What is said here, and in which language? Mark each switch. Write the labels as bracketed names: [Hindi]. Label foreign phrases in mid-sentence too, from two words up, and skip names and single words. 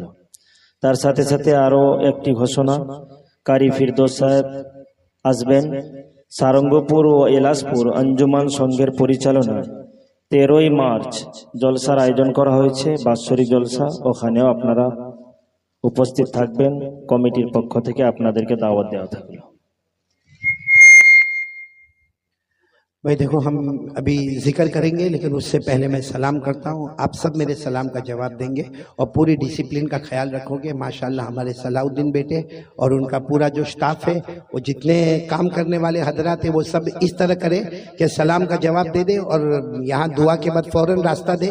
[Bangla] তার সাথে সাথে আরো একটি ঘোষণা, কারি ফিরদৌস সাহেব আসবেন. সারঙ্গপুর ও এলাসপুর আঞ্জুমান সংঘের পরিচালনায় 13ই মার্চ জলসার আয়োজন করা হয়েছে, বাৎসরিক জলসা. ওখানেও আপনারা উপস্থিত থাকবেন, কমিটির পক্ষ থেকে আপনাদেরকে দাওয়াত দেওয়া থাকলো. [Urdu] بھائی دیکھو, ہم ابھی ذکر کریں گے لیکن اس سے پہلے میں سلام کرتا ہوں. آپ سب میرے سلام کا جواب دیں گے اور پوری ڈسپلن کا خیال رکھو گے. ماشاءاللہ ہمارے صلاح الدین بیٹے اور ان کا پورا جو سٹاف ہے, وہ جتنے کام کرنے والے حضرات ہیں, وہ سب اس طرح کریں کہ سلام کا جواب دے دیں, اور یہاں دعا کے بعد فوراً راستہ دیں.